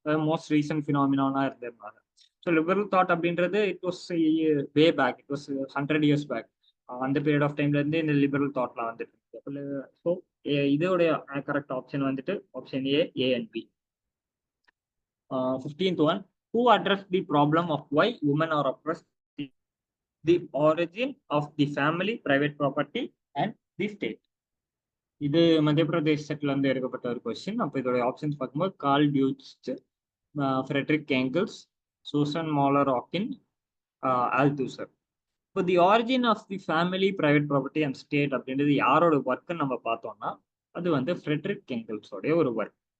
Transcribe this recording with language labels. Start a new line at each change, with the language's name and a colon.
English: most recent phenomena
Tamil: இருந்ததுனால.
English: so liberal thought
Tamil: அப்படின்றது
English: It was way back, it was 100 years back.
Tamil: அந்த period of டைம்ல இருந்து இந்த லிபரல் தாட்லாம் வந்துட்டு இருக்கு. ஸோ இதோடைய கரெக்ட் ஆப்ஷன் வந்துட்டு option A and B.
English: 15th one. Who addressed the problem of why women are oppressed? The origin of the family, private property, and the state.
Tamil: இது மத்திய பிரதேஷ் செட்ல இருந்து எடுக்கப்பட்ட ஒரு கொஸ்டின். அப்போ இதோட ஆப்ஷன்ஸ் பார்க்கும்போது curl dudes, Frederick Engels, Susan மாலர் Hawking, ஆல்தூசர். இப்போ தி origin of the family, private property and state அப்படின்றது யாரோட ஒர்க்குன்னு நம்ம பார்த்தோம்னா அது வந்து ஃப்ரெட்ரிக் ஏங்கிள்ஸோடைய ஒரு ஒர்க்.